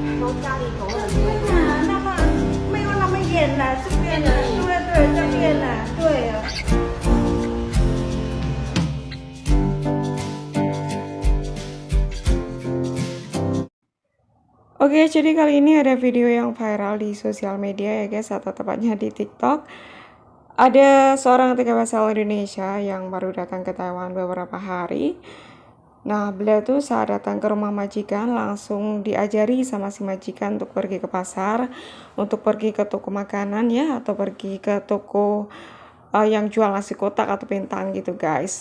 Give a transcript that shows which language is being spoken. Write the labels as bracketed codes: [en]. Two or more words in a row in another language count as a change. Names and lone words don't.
[zh] 家里头很多。那么没有那么严了，这边呢，对对，这边呢，对啊。 [id] Oke, jadi kali ini ada video yang viral di sosial media ya guys, atau tepatnya di TikTok. Ada seorang TKW asal Indonesia yang baru datang ke Taiwan beberapa hari. Nah, beliau tuh saat datang ke rumah majikan langsung diajari sama si majikan untuk pergi ke pasar, untuk pergi ke toko makanan ya, atau pergi ke toko yang jual nasi kotak atau bentang gitu guys.